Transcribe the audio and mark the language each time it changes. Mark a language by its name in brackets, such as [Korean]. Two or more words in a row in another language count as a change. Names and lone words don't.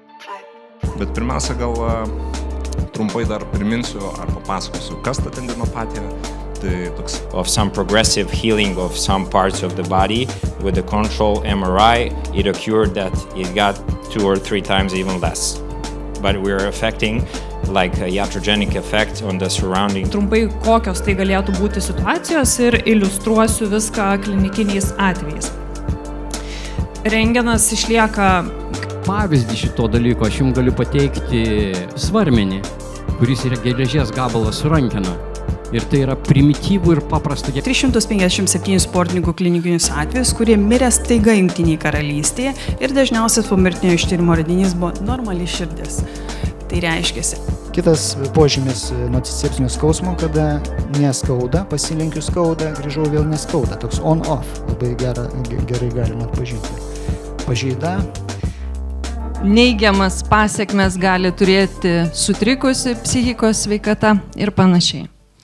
[Lithuanian] Bet pirmiausia, gal trumpai dar priminsiu ar papasakosiu, kas ta tendinopatija. Tai toks [English] of some progressive healing of some parts of the body with the control MRI. It occurred that it got 2 or 3 times even less. But we're affecting like a iatrogenic effect on the surrounding. [Lithuanian] Trumpai, kokios tai galėtų būti situacijos ir iliustruosiu viską klinikiniais atvejais. Rentgenas išlieka. Pavyzdį šito dalyko aš jums galiu pateikti svarmenį, kuris yra geležies gabalas su rankena. Ir tai yra primityvų ir paprasta. 357 sportininkų klinikinius atvejus, kurie mirė staiga Jungtinėje karalystėje ir dažniausias pomirtinio ištyrimo radinys buvo normali širdis. Tai reiškiasi. Kitas požymis nuo sepsinio skausmo, kada neskauda, pasilenkiu skauda, grįžau vėl neskauda. Toks on-off, labai gerai galima atpažinti. Pažeida. Neigiamas pasekmes gali turėti sutrikusi psichikos sveikata ir panašiai.